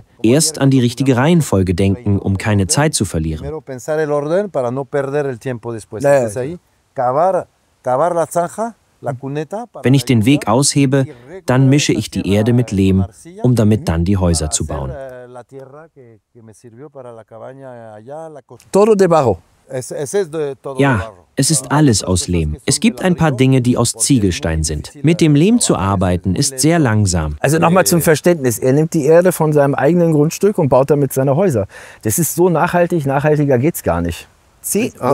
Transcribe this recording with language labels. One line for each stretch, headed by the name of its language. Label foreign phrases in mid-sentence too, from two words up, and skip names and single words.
German: Erst an die richtige Reihenfolge denken, um keine Zeit zu verlieren. Wenn ich den Weg aushebe, dann mische ich die Erde mit Lehm, um damit dann die Häuser zu bauen.
Spanish: Todo de barro.
German: Ja, es ist alles aus Lehm. Es gibt ein paar Dinge, die aus Ziegelstein sind. Mit dem Lehm zu arbeiten ist sehr langsam. Also nochmal zum Verständnis. Er nimmt die Erde von seinem eigenen Grundstück und baut damit seine Häuser. Das ist so nachhaltig, nachhaltiger geht's gar nicht. Schön.